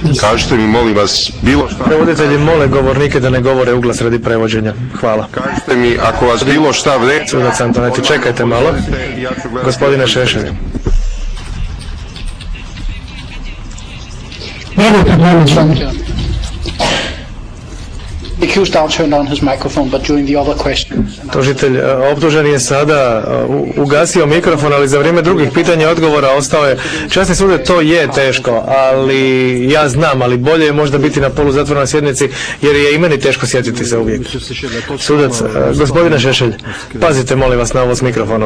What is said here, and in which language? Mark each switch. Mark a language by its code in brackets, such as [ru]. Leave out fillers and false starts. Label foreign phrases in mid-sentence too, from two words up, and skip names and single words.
[hr] Kažite mi, molim vas, bilo šta... Prevoditelji mole govornike da ne govore uglas radi prevođenja. Hvala. Kažite mi, ako vas bilo šta vređa... Sudac Antoneti, čekajte malo. Gospodine Šešelj. Nema problema, John. [en] The accused now turned on his microphone, but during the other questions... [hr] Tužitelj, optuženi je sada ugasio mikrofon, ali za vrijeme drugih pitanja i odgovora ostao je. Časni sude, to je teško, ali ja znam, ali bolje je možda biti na poluzatvorenoj sjednici, jer je i meni teško sjetiti se uvijek. Sudac, gospodine Šešelj, pazite molim vas na ovo s mikrofonom.